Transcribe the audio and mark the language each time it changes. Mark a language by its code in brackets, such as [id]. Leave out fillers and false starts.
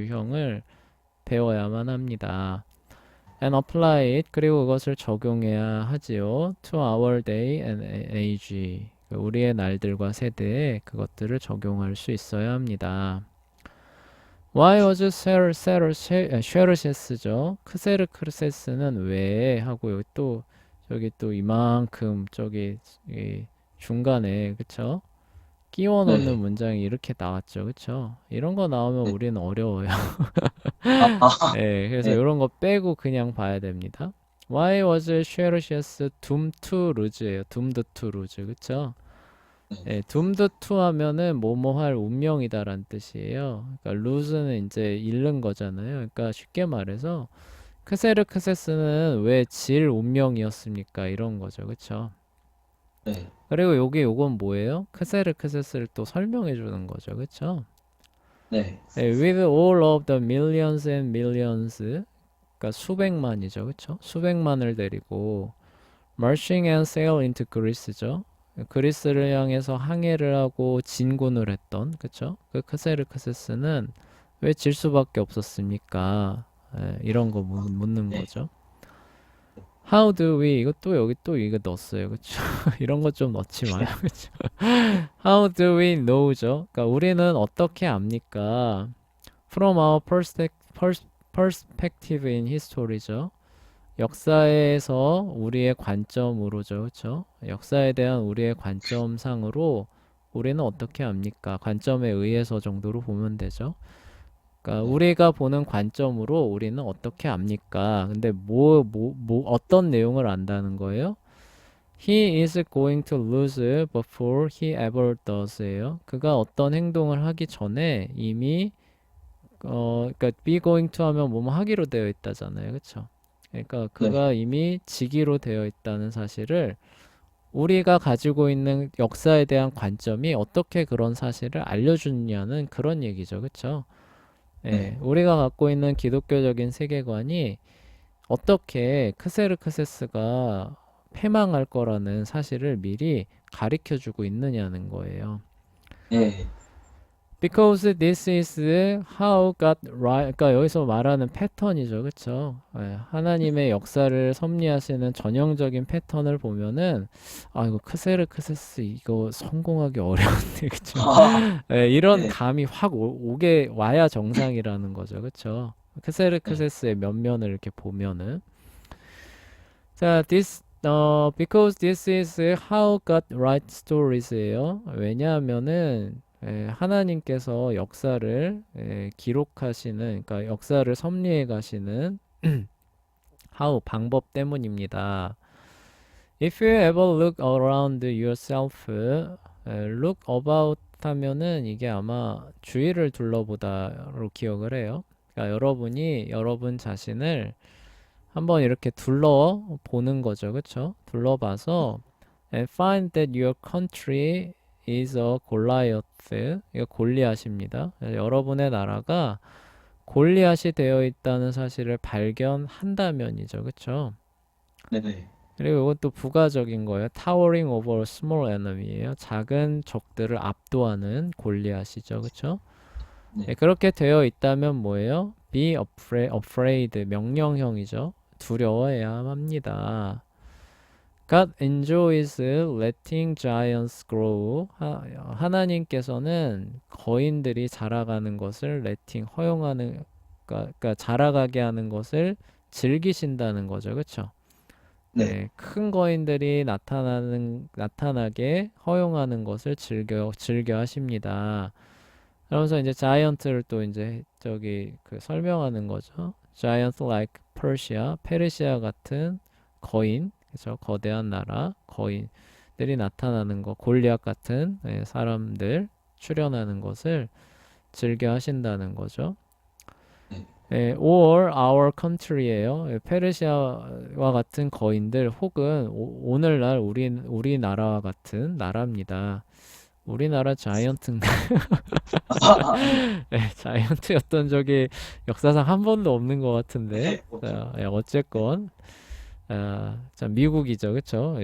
[ko] 유형을 배워야만 합니다. [en] And apply it, [ko] 그리고 그것을 적용해야 하지요. [en] To our day and age, [ko] 우리의 날들과 세대에 그것들을 적용할 수 있어야 합니다. [en] Why was 쉐르시스죠? [ko] 크세르크세스는 왜 하고 여기 또 저기 또 이만큼 저기 이 중간에 그쵸? 끼워 넣는 네. 문장이 이렇게 나왔죠. 그쵸? 이런 거 나오면 네. 우리는 어려워요. 아, 아, 그래서 네. 이런 거 빼고 그냥 봐야 됩니다. [en] Why was 쉐르시스 doomed to lose예요. doomed to lose. 그쵸? [ko] 네. doomed to 하면은 뭐뭐 할 운명이다라는 뜻이에요. 그러니까 lose는 이제 잃는 거잖아요. 그러니까 쉽게 말해서 크세르크세스는 왜 질 운명이었습니까? 이런 거죠. 그쵸? 네. 그리고 요건 뭐예요? 크세르크세스를 또 설명해 주는 거죠. 그쵸? 네. [en] 예, with all of the millions and millions, [ko] 그러니까 수백만이죠. 그쵸? 수백만을 데리고 [en] marching and sail into Greece죠. [ko] 그리스를 향해서 항해를 하고 진군을 했던, 그쵸? 그 크세르크세스는 왜 질 수밖에 없었습니까? 예, 이런 거 묻는 네. 거죠. [en] How do we, [ko] 이것도 여기 또 이거 넣었어요. 그쵸? 이런 거 좀 넣지 마요. 그쵸? [en] How do we know [ko] 죠? 그러니까 우리는 어떻게 압니까? [en] From our perspective in history죠. [ko] 역사에서 우리의 관점으로죠. 그쵸? 역사에 대한 우리의 관점상으로 우리는 어떻게 압니까? 관점에 의해서 정도로 보면 되죠. 그러니까 네. 우리가 보는 관점으로 우리는 어떻게 압니까? 근데 어떤 내용을 안다는 거예요? [en] He is going to lose before he ever does예요. [ko] 그가 어떤 행동을 하기 전에 이미 그러니까 be going to 하면 뭐뭐 하기로 되어 있다잖아요. 그쵸? 그러니까 네. 그가 이미 지기로 되어 있다는 사실을 우리가 가지고 있는 역사에 대한 관점이 어떻게 그런 사실을 알려주느냐는 그런 얘기죠. 그쵸? 예, 네. 우리가 갖고 있는 기독교적인 세계관이 어떻게 크세르크세스가 패망할 거라는 사실을 미리 가리켜 주고 있느냐는 거예요. 네. [en] Because this is how God right. [ko] 그러니까 여기서 말하는 패턴이죠. 그쵸? 예, 하나님의 역사를 섭리하시는 전형적인 패턴을 보면은, 아, 이거 크세르크세스 이거 성공하기 어려운데, 그쵸? 아, 예, 이런 네. 감이 확 오게 와야 정상이라는 거죠. 그쵸? 네. 크세르크세스의 면면을 이렇게 보면은. [en] 자, because this is how God writes stories예요. [ko] 왜냐하면은 하나님께서 역사를 기록하시는, 그러니까 역사를 섭리해 가시는 how 방법 때문입니다. [en] If you ever look around yourself, look about [ko] 하면은 이게 아마 주위를 둘러보다로 기억을 해요. 그러니까 여러분이 여러분 자신을 한번 이렇게 둘러보는 거죠. 그쵸? 둘러봐서 [en] and find that your country is a Goliath. [ko] 이거 골리앗입니다. 여러분의 나라가 골리앗이 되어 있다는 사실을 발견한다면이죠. 그쵸? 네. 네. 그리고 이것도 부가적인 거예요. [en] Towering over a small enemy예요. [ko] 작은 적들을 압도하는 골리앗이죠. 그쵸? 네, 네. 그렇게 되어 있다면 뭐예요? [en] Be afraid, [ko] 명령형이죠. 두려워해야 합니다. [en] God enjoys letting giants grow. [ko] 하나님께서는 거인들이 자라가는 것을 허용하는, 그러니까 자라가게 하는 것을 즐기신다는 거죠. 그렇죠? 네. 네, 큰 거인들이 나타나게 허용하는 것을 즐겨 하십니다. 그러면서 이제 자이언트를 또 이제 저기 그 설명하는 거죠. [en] Giant like Persia, [ko] 페르시아 같은 거인, 그죠? 거대한 나라, 거인들이 나타나는 거, 골리앗 같은 사람들 출현하는 것을 즐겨 하신다는 거죠. 네. [en] or our country예요. [ko] 페르시아와 같은 거인들 혹은 오늘날 우리나라와 같은 나라입니다. 우리나라 자이언트인가? 네, 자이언트였던 적이 역사상 한 번도 없는 것 같은데. 네. 그렇죠. 자, 어쨌건 자, 미국이죠, 그쵸?